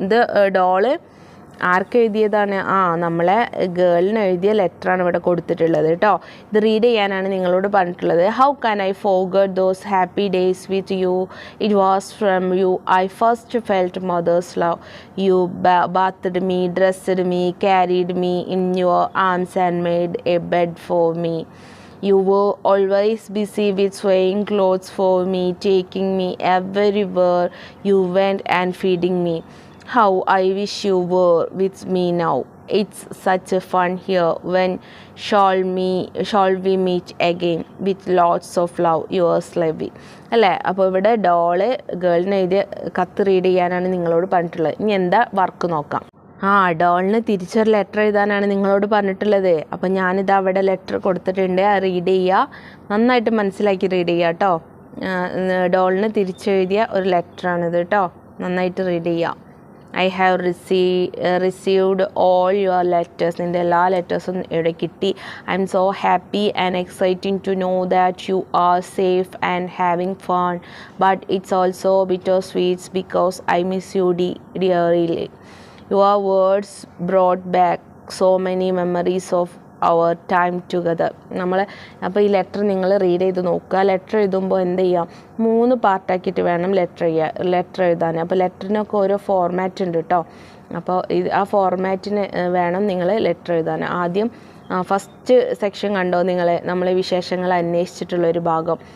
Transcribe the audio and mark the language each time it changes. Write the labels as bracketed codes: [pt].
[ml] ഇത് ഡോള് ആർക്ക് എഴുതിയതാണ്, നമ്മളെ ഗേളിന് എഴുതിയ ലെറ്ററാണ് ഇവിടെ കൊടുത്തിട്ടുള്ളത് കേട്ടോ. ഇത് റീഡ് ചെയ്യാനാണ് നിങ്ങളോട് പറഞ്ഞിട്ടുള്ളത്. [en] How can I forget those happy days with you, it was from you I first felt mother's love. You bathed me, dressed me, carried me in your arms and made a bed for me. You were always busy with swaying clothes for me, taking me everywhere you went and feeding me. How I wish you were with me now. It's such a fun here. When shall we meet again? With lots of love, yours Levi. [ml] അല്ലേ? അപ്പോൾ ഇവിടെ doll ഗേളിന് എഴുതിയ കത്ത് read ചെയ്യാനാണ് നിങ്ങളോട് പറഞ്ഞിട്ടുള്ളത്. ഇനി എന്താ വർക്ക് നോക്കാം. ഡോളിന് തിരിച്ചൊരു ലെറ്റർ എഴുതാനാണ് നിങ്ങളോട് പറഞ്ഞിട്ടുള്ളത്. അപ്പം ഞാനിത് അവിടെ ലെറ്റർ കൊടുത്തിട്ടുണ്ട്. അത് റീഡ് ചെയ്യുക, നന്നായിട്ട് മനസ്സിലാക്കി റീഡ് ചെയ്യുക കേട്ടോ. ഡോളിന് തിരിച്ചെഴുതിയ ഒരു ലെറ്ററാണിത് കേട്ടോ, നന്നായിട്ട് റീഡ് ചെയ്യുക. [en] I have received all your letters. [ml] നിൻ്റെ എല്ലാ ലെറ്റേഴ്സും ഇവിടെ കിട്ടി. [en] I am so happy and exciting to know that you are safe and having fun. But it's also bittersweet because I miss you dearly. Your words brought back so many memories of our time together. [ml] അപ്പോൾ ഈ letter നിങ്ങൾ read ചെയ്ത് നോക്കുക. Letter എഴുതുമ്പോൾ എന്ത് ചെയ്യാം, 3 പാർട്ടാക്കിയിട്ട് വേണം letter എഴുതാൻ. അപ്പോൾ ലെറ്ററിനൊക്കെ ഓരോ ഫോർമാറ്റ് ഉണ്ട് കേട്ടോ. അപ്പോൾ ആ ഫോർമാറ്റിന് വേണം നിങ്ങൾ ലെറ്റർ എഴുതാൻ. ആദ്യം ഫസ്റ്റ് സെക്ഷൻ കണ്ടോ നമ്മളെ വിശേഷങ്ങൾ അന്വേഷിച്ചിട്ടുള്ളൊരു ഭാഗം.